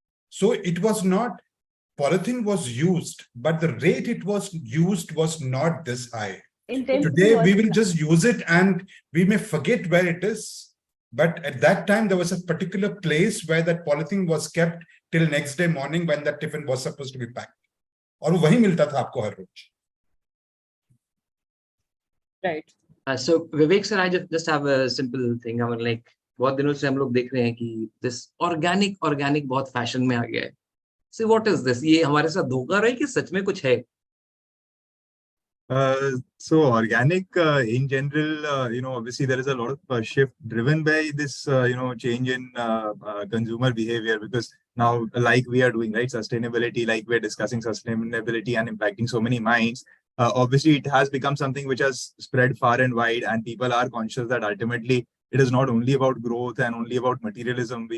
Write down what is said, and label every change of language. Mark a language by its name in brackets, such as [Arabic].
[English] So it was not, polythene was used, but the rate it was used was not this high. Today we will just use it and we may forget where it is. But at that time, there was a particular place where that polythene was kept till next day morning when that tiffin was supposed to be packed. [Hindi] और वो वही मिलता था आपको हर रोज. [English] Right. So Vivek sir, I just have a simple thing. I mean, like [Hindi] बहुत दिनों से हम लोग देख रहे हैं कि [English] this organic [Hindi] बहुत fashion में आ गया है. [English] So what is this? [Hindi] ये हमारे साथ धोखा रहा है कि सच में कुछ है? [English] So organic in general, obviously there is a lot of shift driven by this, change in consumer behavior, because now, like we are doing, right, sustainability, like we're discussing sustainability and impacting so many minds. Obviously, it has become something which has spread far and wide, and people are conscious that ultimately it is not only about growth and only about materialism.